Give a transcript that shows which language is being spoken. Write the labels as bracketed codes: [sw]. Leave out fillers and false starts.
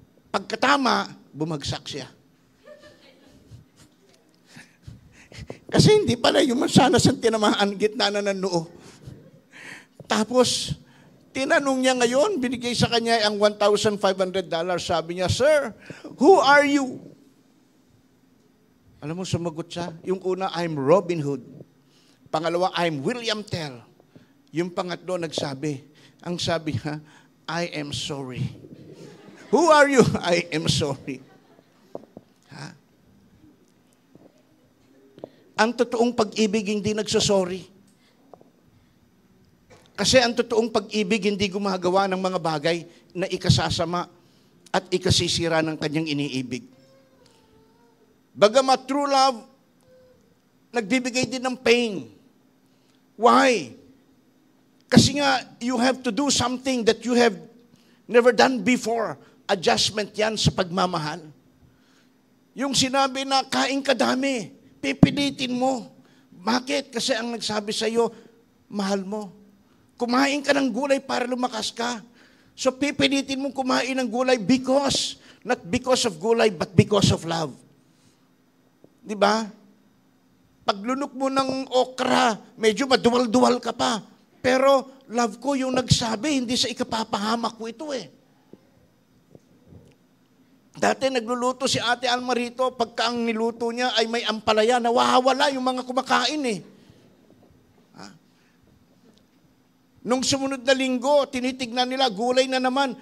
[tl] Pagkatama, bumagsak siya. Kasi hindi pala yung mansanas ang tinamaan, gitna na ng noo. Tapos, tinanong niya ngayon, binigay sa kanya ang $1,500. Sabi niya, [en] "Sir, who are you?" [tl] Alam mo, sumagot siya. Yung una, [en] "I'm Robin Hood." [tl] Pangalawa, [en] "I'm William Tell." [tl] Yung pangatlo, nagsabi. Ang sabi niya, [en] "I am sorry." Who are you? I am sorry. [tl] Ang totoong pag-ibig hindi nagsosorry. Kasi ang totoong pag-ibig hindi gumagawa ng mga bagay na ikasasama at ikasisira ng kanyang iniibig. Bagamat true love, nagbibigay din ng pain. [en] Why? [tl] Kasi nga, [en] you have to do something that you have never done before. [tl] Adjustment yan sa pagmamahal. Yung sinabi na, "Kain ka dami," pipilitin mo. Bakit? Kasi ang nagsabi sa iyo, mahal mo. Kumain ka ng gulay para lumakas ka. [en] So [tl] pipilitin mong kumain ng gulay [en] because, not because of gulay, but because of love. [tl] Di ba? Paglunok mo ng okra, medyo maduwal-duwal ka pa. Pero love ko yung nagsabi, hindi sa ikapapahamak ko ito Dati nagluluto si Ate Alma rito, pagka ang niluto niya ay may ampalaya, nawawala yung mga kumakain Nung sumunod na linggo, tinitignan nila, gulay na naman.